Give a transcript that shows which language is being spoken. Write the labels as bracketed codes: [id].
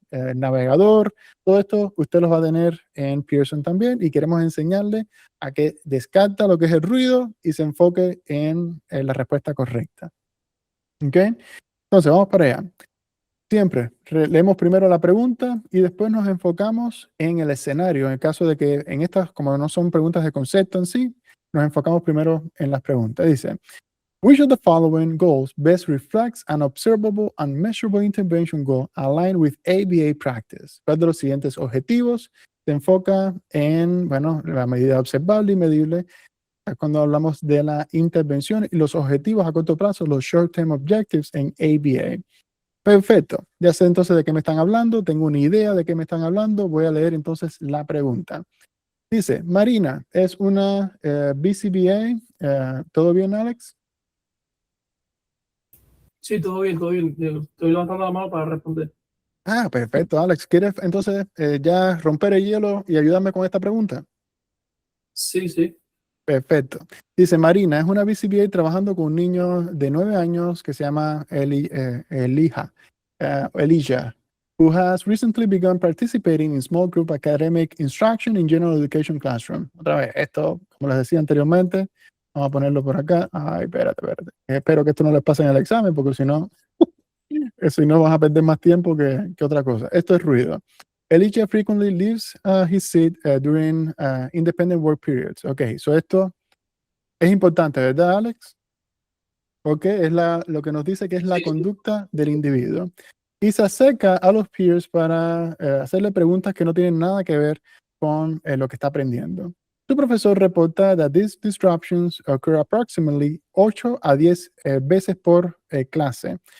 [es] El navegador, todo esto usted los va a tener en Pearson también, y queremos enseñarle a que descarta lo que es el ruido y se enfoque en la respuesta correcta. ¿Ok? Entonces, vamos para allá. Siempre leemos primero la pregunta y después nos enfocamos en el escenario. En el caso de que en estas, como no son preguntas de concepto en sí, nos enfocamos primero en las preguntas. Dice, [en] which of the following goals best reflects an observable and measurable intervention goal aligned with ABA practice? [es] ¿Cuál de los siguientes objetivos se enfoca en, bueno, la medida observable y medible cuando hablamos de la intervención y los objetivos a corto plazo, los short-term objectives en ABA? Perfecto. Ya sé entonces de qué me están hablando, tengo una idea de qué me están hablando. Voy a leer entonces la pregunta. Dice, Marina, es una BCBA. ¿Todo bien, Alex? Sí, todo bien, todo bien. Estoy levantando la mano para responder. Perfecto, Alex. ¿Quieres entonces ya romper el hielo y ayudarme con esta pregunta? Sí, sí. Perfecto. Dice, Marina, es una BCBA trabajando con un niño de 9 años que se llama Elijah, [en] who has recently begun participating in small group academic instruction in general education classroom. [es] Otra vez, esto, como les decía anteriormente, vamos a ponerlo por acá. Ay, espérate. Espero que esto no les pase en el examen, porque si no vas a perder más tiempo que otra cosa. Esto es ruido. [en] Elijah frequently leaves his seat during independent work periods. [es] Ok, so esto es importante, ¿verdad, Alex? Ok, es lo que nos dice que es la conducta del individuo. Y se acerca a los peers para hacerle preguntas que no tienen nada que ver con lo que está aprendiendo. Tu profesor reporta [en] that these disruptions occur approximately [es] 8 a 10 veces por clase.